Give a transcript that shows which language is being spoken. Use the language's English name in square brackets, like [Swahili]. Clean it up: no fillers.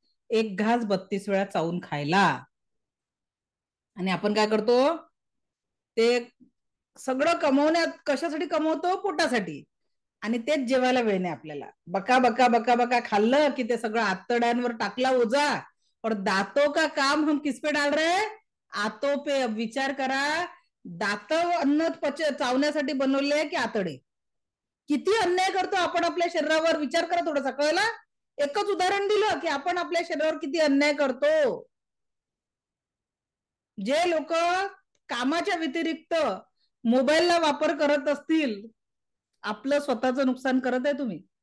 [Marathi] एक घास 32 वेळा चावून खायला. आणि आपण काय करतो? ते सगळं कमवण्यात कशासाठी कमवतो? पोटासाठी. आणि तेच जेवायला वेळ नाही आपल्याला. बका बका बका बका खाल्लं की ते सगळं आतड्यांवर टाकला ओझा. [Hindi] और दातों का काम हम किस पे डाल रहे? आतों पे. [Marathi] विचार करा, दात अन्न चावण्यासाठी बनवले की आतडे? किती अन्याय करतो आपण आपल्या शरीरावर, विचार करा थोडासा. कळला? एकच उदाहरण दिलं की आपण आपल्या शरीरावर किती अन्याय करतो. जे लोक कामाच्या व्यतिरिक्त मोबाईलला वापर करत असतील, आपलं स्वतःचं नुकसान करत आहे तुम्ही.